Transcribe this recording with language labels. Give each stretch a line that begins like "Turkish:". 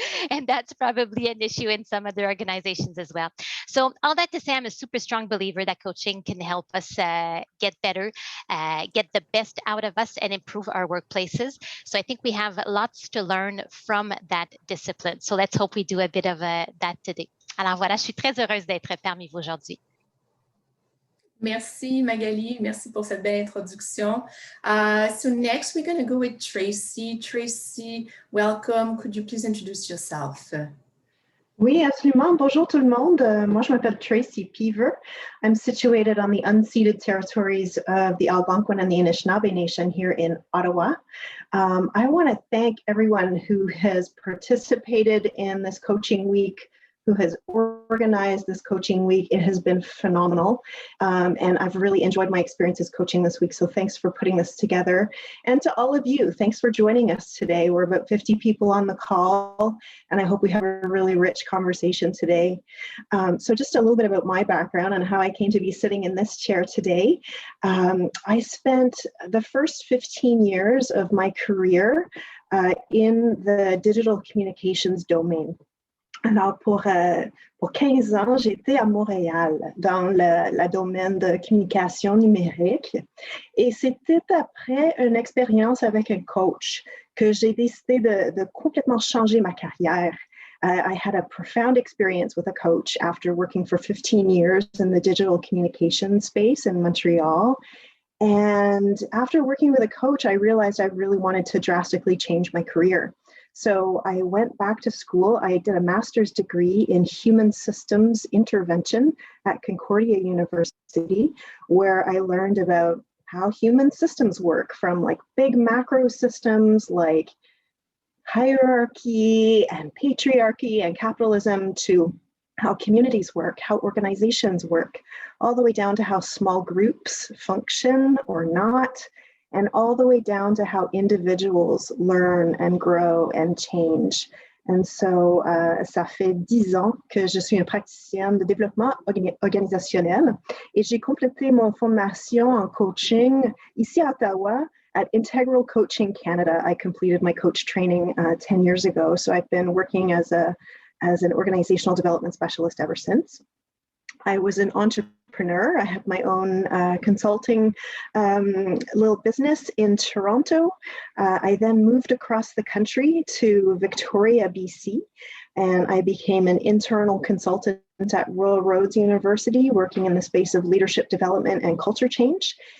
English: And that's probably an issue in some other organizations as well. So all that to say, I'm a super strong believer that coaching can help us get better, get the best out of us, and improve our workplaces. So I think we have lots to learn from that discipline. So let's hope we do a bit of that today.
French: Alors voilà, je suis très heureuse d'être parmi vous aujourd'hui. Merci Magali, merci pour cette belle introduction.
English: So next we're going to go with Tracy. Tracy, welcome. Could you please introduce yourself?
French: Oui, absolument. Bonjour tout le monde. Moi, je m'appelle Tracy Peaver.
English: I'm situated on the unceded territories of the Algonquin and the Anishinaabe Nation here in Ottawa. I want to thank everyone who has participated in this coaching week, who has organized this coaching week. It has been phenomenal. And I've really enjoyed my experiences coaching this week. So thanks for putting this together. And to all of you, thanks for joining us today. We're about 50 people on the call, and I hope we have a really rich conversation today. So just a little bit about my background and how I came to be sitting in this chair today. I spent the first 15 years of my career in the digital communications domain.
French: Alors, pour 15 ans, j'étais à Montréal dans le domaine de communication numérique. Et c'était après une expérience avec un coach que j'ai décidé de complètement changer ma carrière.
English: I had a profound experience with a coach after working for 15 years in the digital communication space in Montreal. And after working with a coach, I realized I really wanted to drastically change my career. So I went back to school. I did a master's degree in human systems intervention at Concordia University, where I learned about how human systems work, from like big macro systems like hierarchy and patriarchy and capitalism to how communities work, how organizations work, all the way down to how small groups function or not, and all the way down to how individuals learn and grow and change.
French: And so, ça fait 10 ans que je suis une praticienne de développement organisationnel et j'ai complété mon formation en coaching ici à Ottawa at Integral Coaching Canada.
English: I completed my coach training 10 years ago. So I've been working as an organizational development specialist ever since. I was an entrepreneur. I had my own consulting little business in Toronto. I then moved across the country to Victoria, BC, and I became an internal consultant at Royal Roads University, working in the space of leadership development and culture change.